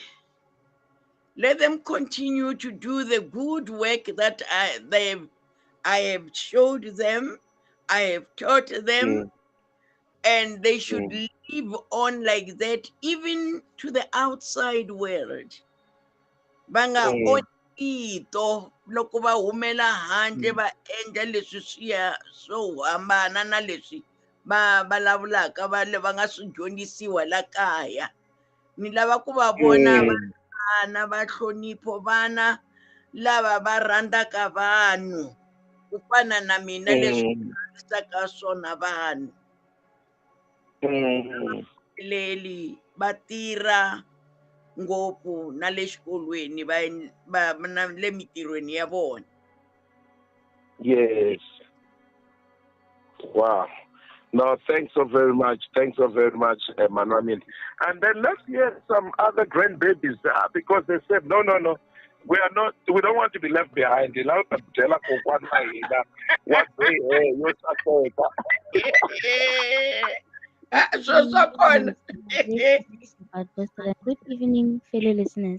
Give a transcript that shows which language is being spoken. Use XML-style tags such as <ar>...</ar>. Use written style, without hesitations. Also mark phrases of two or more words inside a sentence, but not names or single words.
<en>Let them continue to do the good work that I have showed them, I have taught them, and they should live on like that, even to the outside world.</en> <ts>Banga onito loko va humela handle va endla leswi swiya swo hambana na leswi va vulavulaka va nga swi dyondzisiwa la kaya. Ni lava ku va vona vana va hlonipho vana lava va rhandzaka vanhu ku fana na mina leswi rhandzisaka swona vanhu leli va tirha ngopfu na le xikolweni va na le mitirhweni ya vona.</ts> <en>Yes. Wow. No, thanks so very much. Thanks so very much, Manamin. And then let's hear some other grandbabies because they said, no, we are not. We don't want to be left behind. Good evening, fellow listeners.</en>